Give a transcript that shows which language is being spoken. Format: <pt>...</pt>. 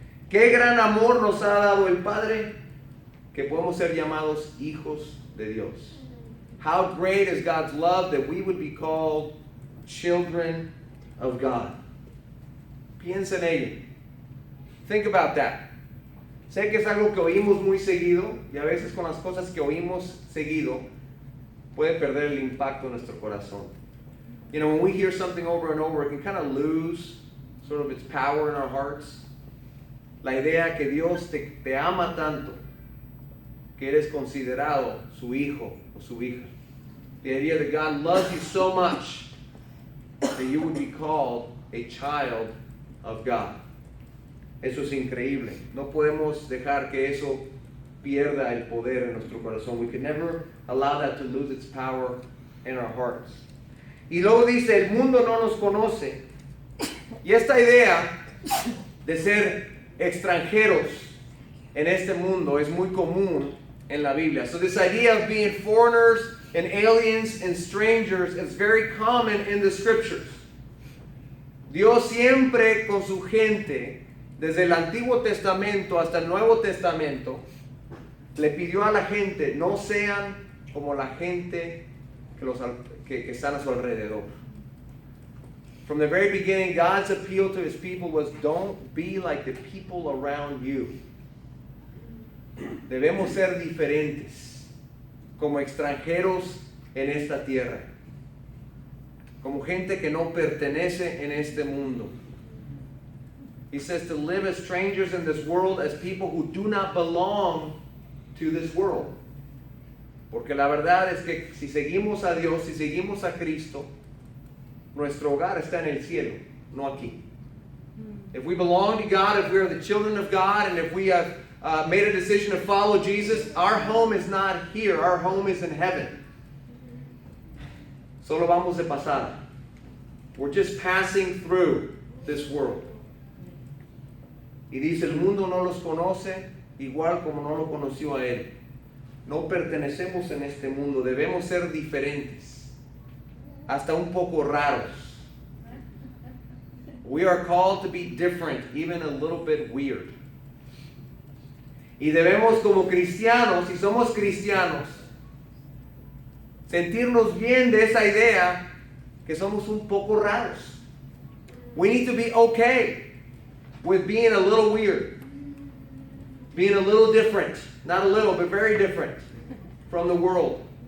<es>Qué gran amor nos ha dado el Padre, que podemos ser llamados hijos de Dios.</es> <en>How great is God's love that we would be called children of God.</en> <es>Piensa en ello.</es> <en>Think about that.</en> <es>Sé que es algo que oímos muy seguido y a veces con las cosas que oímos seguido puede perder el impacto en nuestro corazón.</es> <en>You know, when we hear something over and over, it can kind of lose sort of its power in our hearts.</en> <es>La idea que Dios te ama tanto que eres considerado su hijo o su hija.</es> <en>The idea that God loves you so much that you would be called a child of God.</en> <es>Eso es increíble. No podemos dejar que eso pierda el poder en nuestro corazón.</es> <en>We can never allow that to lose its power in our hearts.</en> <es>Y luego dice, el mundo no nos conoce. Y esta idea de ser extranjeros en este mundo es muy común en la Biblia.</es> <en>So this idea of being foreigners and aliens and strangers is very common in the scriptures.</en> <es>Dios siempre con su gente, desde el Antiguo Testamento hasta el Nuevo Testamento, le pidió a la gente, no sean como la gente que están a su alrededor.</es> <en>From the very beginning, God's appeal to His people was, don't be like the people around you.</en> <es>Debemos ser diferentes, como extranjeros en esta tierra, como gente que no pertenece en este mundo.</es> <en>He says to live as strangers in this world, as people who do not belong to this world.</en> <es>Porque la verdad es que si seguimos a Dios, si seguimos a Cristo, nuestro hogar está en el cielo, no aquí.</es> <en>If we belong to God, if we are the children of God, and if we have made a decision to follow Jesus, our home is not here, our home is in heaven.</en> <es>Solo vamos de pasada.</es> <en>We're just passing through this world.</en> <es>Y dice, el mundo no los conoce igual como no lo conoció a Él. No pertenecemos en este mundo, debemos ser diferentes, hasta un poco raros.</es> <en>We are called to be different, even a little bit weird.</en> <es>Y debemos como cristianos, si somos cristianos, sentirnos bien de esa idea que somos un poco raros.</es> <en>We need to be okay with being a little weird, being a little different, not a little, but very different from the world.</en>